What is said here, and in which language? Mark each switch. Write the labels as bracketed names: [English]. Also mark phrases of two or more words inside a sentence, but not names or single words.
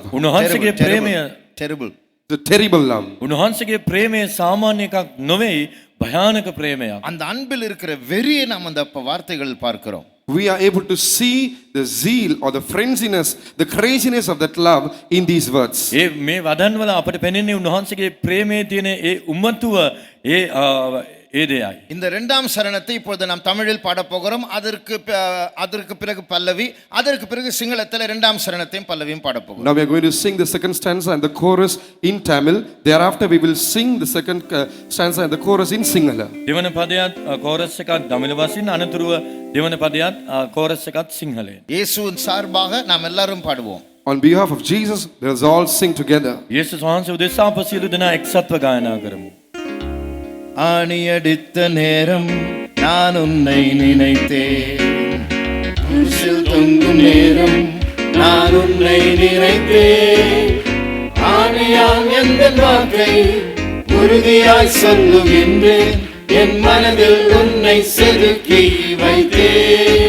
[Sinhala] උන්වහන්සේගේ ප්‍රේමය [English] terrible. The terrible love. [Sinhala] උන්වහන්සේගේ ප්‍රේමය සාමාන්‍ය එකක් නොවේයි, භයානක ප්‍රේමයක්. [Tamil] அந்த அன்பில் இருக்கிற வெறியை நாம் அந்த வார்த்தைகள் பார்க்கிறோம். [English] We are able to see the zeal or the frenziness, the craziness of that love in these words. [Sinhala] මේ වදන් වල අපිට පෙනෙන්නේ උන්වහන්සේගේ ප්‍රේමයේ තියෙන ඒ උම්මතුව ඒ දෙයයි. [Tamil] இந்த இரண்டாம் சரணத்தை இப்பொழுது நாம் தமிழில் பாட போகிறோம். அதற்கு பிறகு பல்லவி, அதற்கு பிறகு சிங்களத்தில் இரண்டாம் சரணத்தையும் பல்லவியும் பாட போகிறோம். [English] Now we are going to sing the second stanza and the chorus in Tamil. Thereafter we will sing the second stanza and the chorus in Sinhala. [Sinhala] දෙවන පදයට කෝරස් එකක් දමිළ වශයෙන්, අනතුරුව දෙවන පදයට කෝරස් එකක් සිංහලයෙන්. [Tamil] இயேசுவின் சார்பாக நாம் எல்லாரும் பாடுவோம். [English] On behalf of Jesus, let us all sing together. [Sinhala] යේසුස් වහන්සේ උදෙසා අප සියලු දෙනා එක්සත්ව ගායනා කරමු. [Tamil] ஆணியடித்த நேரம் நான் உன்னை நினைத்தேன், குருசில் தொங்கும் நேரம் நான் உன்னை நினைத்தேன், ஆணியாம் எந்த வாக்கை உறுதியாய் சொல்லுகின்றேன், என் மனதில் உன்னை செதுக்கி வைத்தேன்.